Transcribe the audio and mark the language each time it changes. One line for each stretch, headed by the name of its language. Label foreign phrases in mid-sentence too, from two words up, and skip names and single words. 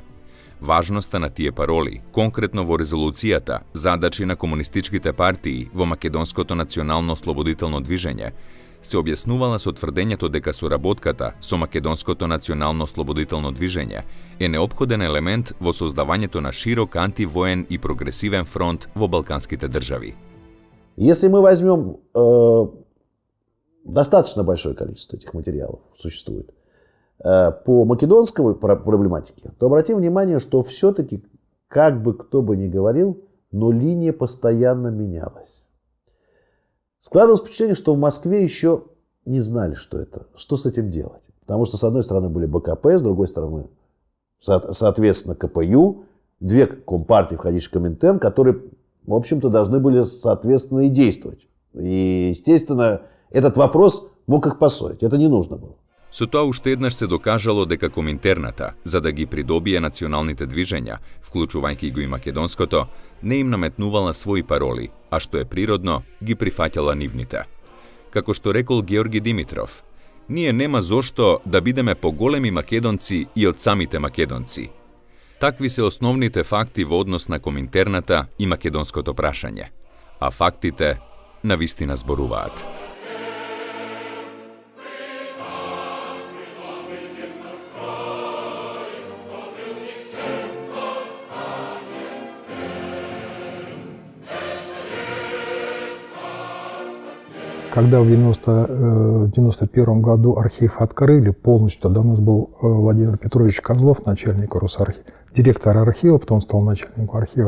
Macedonian: Важноста на тие пароли, конкретно во резолуцијата задачи на комунистичките партии во македонското национално ослободително движење, се објаснувала со тврдењето дека соработката со македонското национално ослободително движење е неопходен елемент во создавањето на широк антивоен и прогресивен фронт во балканските држави.
Russian: Если мы возьмем достаточно большое количество этих материалов существует по македонской проблематике, то обратим внимание, что все-таки, как бы кто бы ни говорил, но линия постоянно менялась. Складывалось впечатление, что в Москве еще не знали, что с этим делать. Потому что, с одной стороны, были БКП, с другой стороны, соответственно, КПЮ, две компартии, входящие в Коминтерн, которые, в общем-то, должны были, соответственно, и действовать. И, естественно, этот вопрос мог их поссорить. Это не нужно было.
Macedonian: Со тоа уште еднаш се докажало дека Коминтерната, за да ги придобие националните движења, вклучувајќи го и македонското, не им наметнувала своји пароли, а што е природно, ги прифаќала нивните. Како што рекол Георги Димитров, ние нема зошто да бидеме поголеми македонци и од самите македонци. Такви се основните факти во однос на Коминтерната и македонското прашање, а фактите навистина зборуваат.
Russian: Когда в 1991 году архив открыли полностью, тогда у нас был Владимир Петрович Козлов, начальник Росархива, директор архива, потом стал начальником архива.